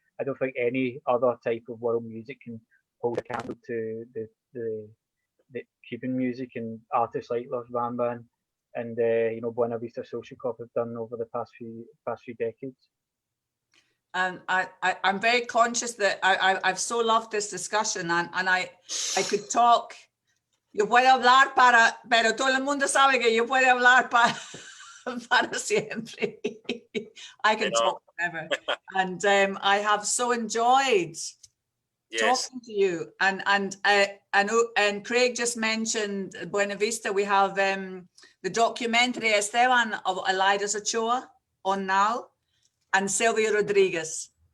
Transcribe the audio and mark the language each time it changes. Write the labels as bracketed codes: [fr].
[en] I don't think any other type of world music can hold a candle to the Cuban music and artists like Los Bamba and you know, Buena Vista Social Club have done over the past few decades. And I'm very conscious that I've so loved this discussion, and I could talk. [es] Yo puedo hablar pero todo el mundo sabe que yo puedo hablar para siempre. [en] I can talk forever. And I have so enjoyed talking to you. And Craig just mentioned Buena Vista. We have the documentary Esteban of Elidas Ochoa on now, and Sylvia Rodriguez.